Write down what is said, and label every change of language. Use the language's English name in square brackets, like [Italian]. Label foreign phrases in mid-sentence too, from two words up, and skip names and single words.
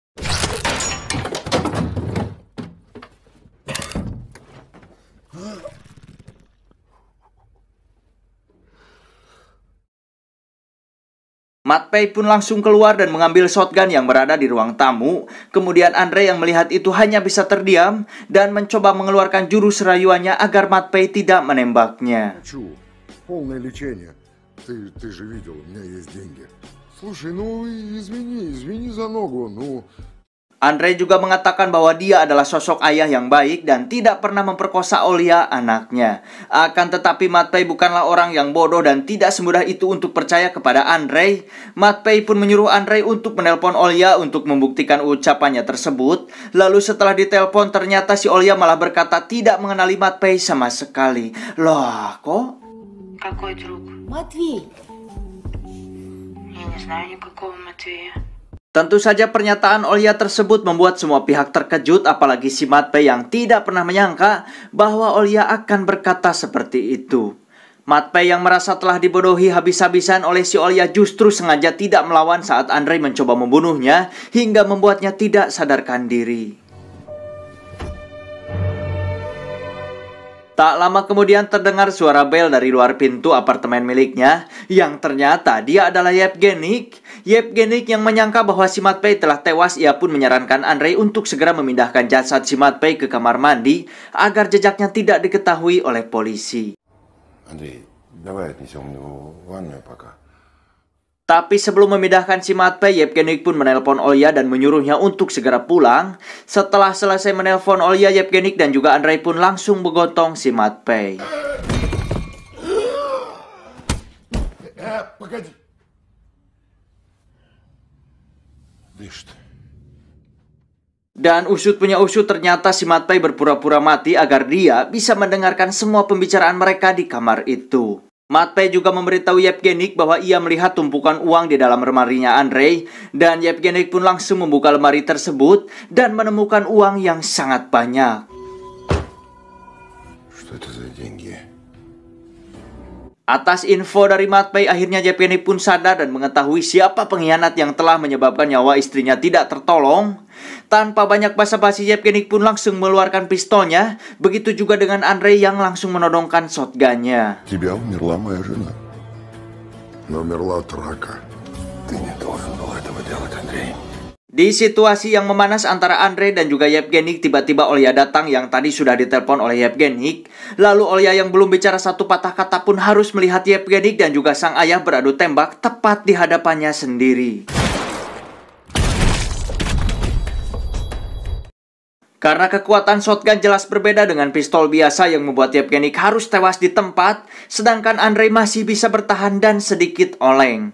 [Indonesian] Matpei pun langsung keluar dan mengambil shotgun yang berada di ruang tamu. Kemudian Andrei yang melihat itu hanya bisa terdiam dan mencoba mengeluarkan jurus rayuannya agar Matpei tidak menembaknya. [Russian] Полное лечение. Ты же видел, у меня есть деньги. Слушай, ну извини за ногу, ну... [Indonesian] Andrei juga mengatakan bahwa dia adalah sosok ayah yang baik dan tidak pernah memperkosa Olya, anaknya. Akan tetapi Matpei bukanlah orang yang bodoh dan tidak semudah itu untuk percaya kepada Andrei. Matpei pun menyuruh Andrei untuk menelpon Olya untuk membuktikan ucapannya tersebut. Lalu setelah ditelepon, ternyata si Olya malah berkata tidak mengenali Matpei sama sekali. Loh, kok? [Russian] Какой друг? Матвей. Я не знаю никакого Матвея. [Indonesian] Tentu saja pernyataan Olya tersebut membuat semua pihak terkejut, apalagi si Matpei yang tidak pernah menyangka bahwa Olya akan berkata seperti itu. Matpei yang merasa telah dibodohi habis-habisan oleh si Olya justru sengaja tidak melawan saat Andrei mencoba membunuhnya hingga membuatnya tidak sadarkan diri. Tak lama kemudian terdengar suara bel dari luar pintu apartemen miliknya, yang ternyata dia adalah Yevgenik. Yevgenik yang menyangka bahwa si Matpei telah tewas, ia pun menyarankan Andrei untuk segera memindahkan jasad si Matpei ke kamar mandi agar jejaknya tidak diketahui oleh polisi. [Russian] Андрей, давай отнесем его в ванную пока. [Indonesian] Tapi sebelum memindahkan si Matpei, Yevgenik pun menelpon Olya dan menyuruhnya untuk segera pulang. Setelah selesai menelpon Olya, Yevgenik dan juga Andrei pun langsung menggotong si Matpei. [Russian] Погоди. Дышит. [Indonesian] Dan usut punya usut, ternyata si Matpei berpura-pura mati agar dia bisa mendengarkan semua pembicaraan mereka di kamar itu. Matpei juga memberitahu Yevgenik bahwa ia melihat tumpukan uang di dalam lemarinya Andrei, dan Yevgenik pun langsung membuka lemari tersebut dan menemukan uang yang sangat banyak. [Russian] Что это за деньги? [Indonesian] Atas info dari Matpei, akhirnya Yevgenik pun sadar dan mengetahui siapa pengkhianat yang telah menyebabkan nyawa istrinya tidak tertolong. Tanpa banyak basa-basi, Yevgenik pun langsung mengeluarkan pistolnya. Begitu juga dengan Andrei yang langsung menodongkan shotgunnya. [Russian] Тебя умерла моя жена. Но умерла от рака. Ты не должен был этого делать, Андрей. [Indonesian] Di situasi yang memanas antara Andrei dan juga Yevgeny, tiba-tiba Olya datang yang tadi sudah ditelepon oleh Yevgeny. Lalu Olya yang belum bicara satu patah kata pun harus melihat Yevgeny dan juga sang ayah beradu tembak tepat di hadapannya sendiri. Karena kekuatan shotgun jelas berbeda dengan pistol biasa yang membuat Yevgeny harus tewas di tempat, sedangkan Andrei masih bisa bertahan dan sedikit oleng.